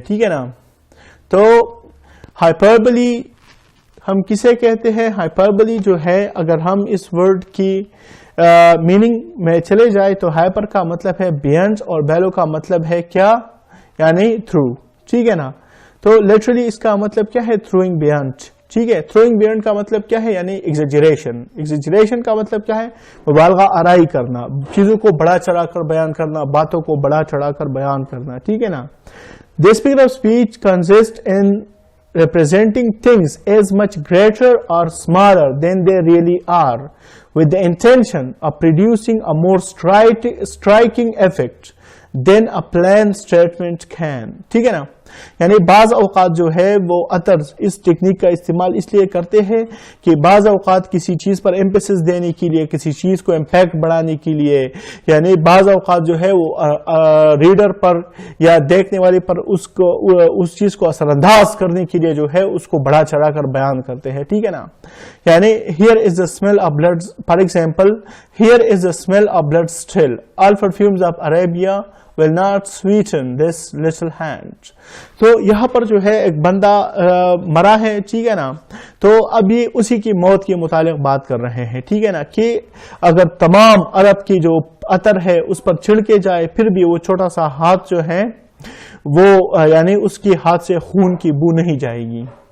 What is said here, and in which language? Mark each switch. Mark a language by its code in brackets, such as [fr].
[ur] ٹھیک ہے نا, تو ہائپربلی ہم کسے کہتے ہیں؟ ہائپربلی جو ہے اگر ہم اس ورڈ کی میننگ میں چلے جائے تو ہائپر کا مطلب ہے بیانڈ اور بیلو کا مطلب ہے کیا, یعنی تھرو. ٹھیک ہے نا, تو لٹرلی اس کا مطلب کیا ہے؟ Throwing beyond. ٹھیک ہے, تھروئنگ بیانڈ کا مطلب کیا ہے؟ یعنی ایگزیجریشن. ایگزیجریشن کا مطلب کیا ہے؟ مبالغہ آرائی کرنا, چیزوں کو بڑا چڑھا کر بیان کرنا, باتوں کو بڑا چڑھا کر بیان کرنا. ٹھیک ہے نا, [en] This figure of speech consist in representing things as much greater or smaller than they really are, with the intention of producing a more striking effect than a plain statement can. [ur] ٹھیک ہے نا, یعنی بعض اوقات جو ہے وہ عطر اس ٹیکنیک کا استعمال اس لیے کرتے ہیں کہ بعض اوقات کسی چیز پر ایمپیسس دینے کے لیے, کسی چیز کو امپیکٹ بڑھانے کے لیے, یعنی بعض اوقات جو ہے وہ ریڈر پر یا دیکھنے والے پر اس چیز کو اثر انداز کرنے کے لیے جو ہے اس کو بڑھا چڑھا کر بیان کرتے ہیں. ٹھیک ہے نا, یعنی [en] here is the smell of blood, for example, here is the smell of blood still, all perfumes of Arabia will not sweeten this little hand. [ur] تو یہاں پر جو ہے ایک بندہ مرا ہے. ٹھیک ہے نا, تو اب یہ اسی کی موت کے متعلق بات کر رہے ہیں. ٹھیک ہے نا, کہ اگر تمام عرب کی جو عطر ہے اس پر چھڑکے جائے پھر بھی وہ چھوٹا سا ہاتھ جو ہے وہ یعنی اس کی ہاتھ سے خون کی بو نہیں جائے گی.